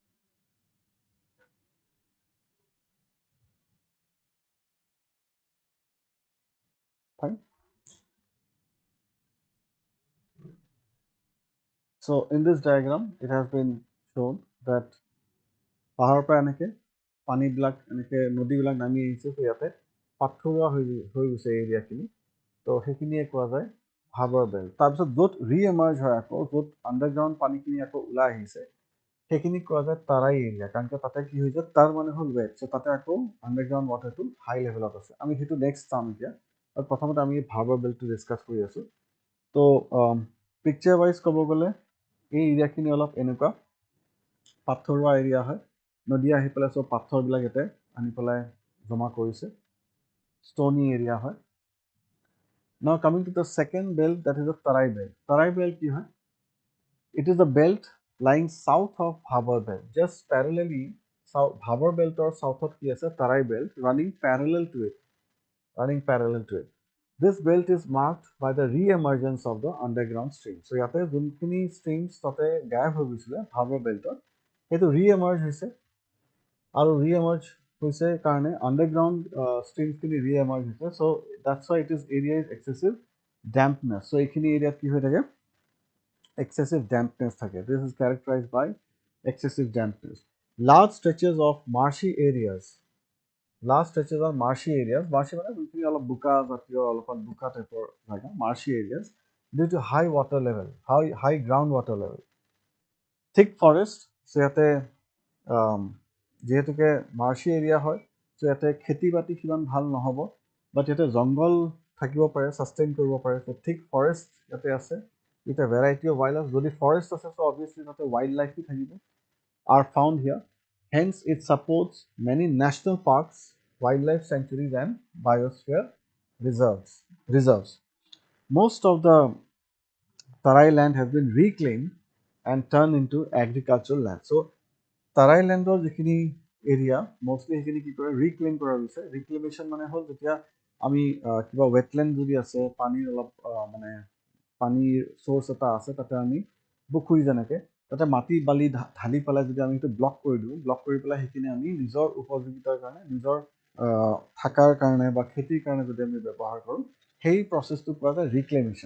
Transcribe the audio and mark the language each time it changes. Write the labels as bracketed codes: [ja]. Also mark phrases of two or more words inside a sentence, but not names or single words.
[en] fine so in this diagram it has been shown that [as] পাহাৰৰ পৰা এনেকে পানীবিলাক এনেকে নদীবিলাক নামি আহিছে তো ইয়াতে পাথৰুৱা হৈ গৈছে এৰিয়াখিনি তো সেইখিনিয়ে কোৱা যায় ভাবৰ বেল্ট তাৰপিছত য'ত ৰিএমাৰ্জ হয় আকৌ য'ত আণ্ডাৰগ্ৰাউণ্ড পানীখিনি আকৌ ওলাই আহিছে সেইখিনি কোৱা যায় তাৰাই এৰিয়া কাৰণ তাতে কি হৈ যায় তাৰ মানে হ'ল ৱেট চ' তাতে আকৌ [en] underground waterটো high levelত [as] আছে আমি সেইটো নেক্সট চাম এতিয়া আৰু প্ৰথমতে আমি ভাবৰ বেল্টটো ডিছকাছ কৰি আছোঁ তো [en] picture wise [as] ক'ব গ'লে এই এৰিয়াখিনি অলপ এনেকুৱা পাথৰুৱা এৰিয়া হয়, নদী আহি পেলাই চব পাথৰবিলাক ইয়াতে আনি পেলাই জমা কৰিছে, [en] stony area [as] হয়। [en] Now coming to the second belt, that is the Tarai belt. [as] Tarai belt কি হয়? [en] It is a belt lying south of Bhabur belt. Just parallelly, Bhabur belt or south of কি আছে? Tarai belt running parallel to it. Running parallel to it. This belt is marked by the re-emergence of the underground stream. [as] So ইয়াতে যোনখিনি streams তাতে গায়ব হৈ গৈছিলে Bhabur beltত, সেইটো re-emerge হৈছে, আৰু re-emerge হৈছে কাৰণে [en] underground streamsখিনি [as] re-emerge হৈছে. [en] So that's why it is area is excessive dampness. [as] So এইখিনি এৰিয়াত কি হৈ থাকে? [en] Excessive dampness থাকে. This is characterized by excessive dampness. Large stretches of marshy areas. Large stretches are marshy areas. [as] Marshy মানে যোনখিনি অলপ বোকা জাতীয়, অলপমান বোকা টাইপৰ জাগা, [en] marshy areas, due to high water level, high groundwater level. Thick forest, [as] so ইয়াতে যিহেতুকে [en] marshy area [as] হয়, so ইয়াতে খেতি বাতি সিমান ভাল নহ'ব, but ইয়াতে জংঘল থাকিব পাৰে, sustain কৰিব পাৰে. [en] So thick forest [as] ইয়াতে আছে, [en] with a variety of wildlife. যদি forest আছে, so obviously তাতে wildlife থাকিব, are found here. Hence, it supports many national parks, wildlife sanctuaries, and biosphere reserves. Most of the Tarai land has been reclaimed and turned into agricultural land. [as] So, Tarai landৰ যিখিনি area, mostly সেইখিনি কি কৰে, reclaim কৰা হৈছে. Reclamation মানে হ'ল যেতিয়া আমি কিবা wetland যদি আছে, পানীৰ অলপ মানে পানীৰ source এটা আছে, তাতে আমি পুখুৰী যেনেকে তাতে মাটি বালি ঢালি পেলাই যদি আমি সেইটো ব্লক কৰি দিওঁ, ব্লক কৰি পেলাই সেইখিনি আমি নিজৰ উপযোগিতাৰ কাৰণে, নিজৰ থাকাৰ কাৰণে বা খেতিৰ কাৰণে যদি আমি ব্যৱহাৰ কৰোঁ, সেই প্ৰচেছটো কোৱা যায় ৰিক্লেমেশ্যন।